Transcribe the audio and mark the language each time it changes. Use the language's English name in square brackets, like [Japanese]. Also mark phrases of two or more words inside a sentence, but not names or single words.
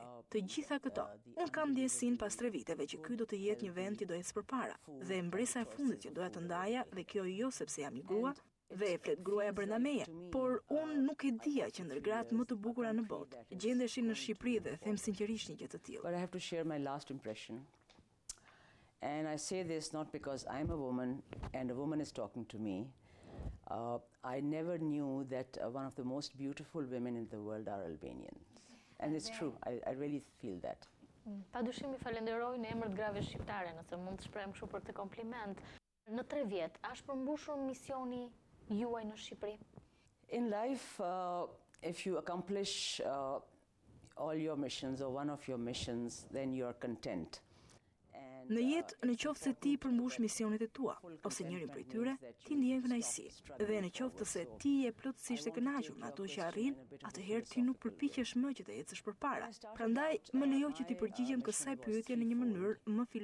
[Albanian] Të gjitha këto. Unë kam ndjesinë pas 3 viteve që ky do të jetë një vend që do ecë përpara. Dhe mbresa e fundit që doja të ndaja, dhe kjo jo sepse jam një grua, dhe e flet gruaja brenda meje, por unë nuk e dija që ndër gratë më të bukura në botë gjendeshin në Shqipëri dhe them sinqerisht një gjë të tillë. [English] But I have to share my last impression. And I say this not because I'm a woman and a woman is talking to me. I never knew that one of the most beautiful women in the world are Albanians. And it's true. I really feel that. [Albanian] Padyshim i falenderoj në emër të grave shqiptare, nëse mund të shprehem kështu për të kompliment. Në 3 vjet, është përmbushur misioni juaj në Shqipëri? [English] In life, if you accomplish all your missions or one of your missions, then you are content. [Albanian] Në jetë, në qoftë se ti përmbush misionet e tua, ose njërin prej tyre, ti ndjen kënaqësi. Dhe në qoftë se ti je plotësisht e kënaqur me ato që arrin, atëherë ti nuk përpiqesh më që të ecësh përpara. Prandaj, më lejo që ti përgjigjem kësaj pyetje në një mënyrë më filozofike.